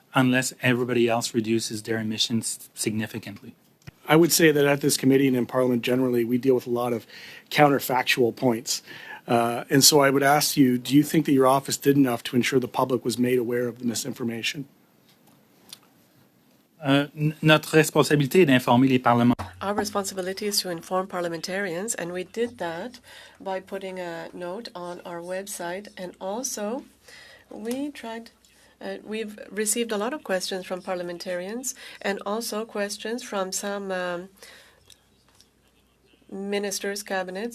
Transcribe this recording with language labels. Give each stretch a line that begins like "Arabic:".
English: Unless everybody else reduces their emissions significantly. I would say that at this committee and in Parliament generally, we deal with a lot of counterfactual points. And so I would ask you, do you think that your office did enough to ensure the public was made aware of the misinformation?
French: Notre responsabilité est d'informer les parlementaires.
English: Our responsibility is to inform parliamentarians, and we did that by putting a note on our website. And also, we tried We've received a lot of questions from parliamentarians and also questions from some ministers' cabinet.